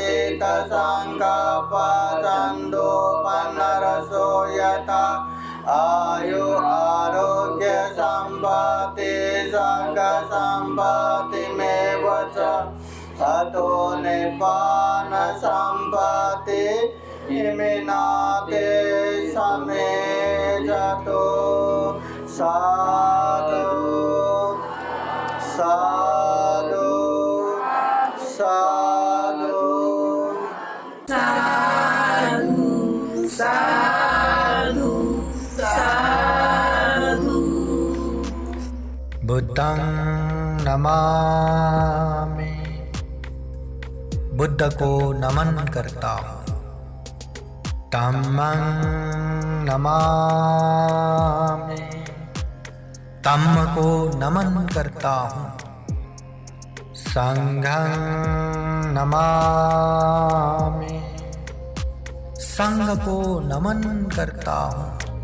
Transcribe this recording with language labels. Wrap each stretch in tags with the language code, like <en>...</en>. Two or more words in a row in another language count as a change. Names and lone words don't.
<pi>चित्तसङ्कल्पचन्दो पन्नरसो यथा आयु आरोग्य सम्पत्ति सम्पत्तिमेव च ततो निब्बान सम्पत्ति इमिनाते समे जतो साधु साधु साधु साधु साधु। बुद्धं नमामि,</pi> <hi>बुद्ध को नमन करता हूँ।</hi> <pi>धम्मं नमामि,</pi> <hi>धम्म को नमन करता हूँ।</hi> <pi>संघं नमामि,</pi> <hi>संघ को नमन करता हूँ।</hi>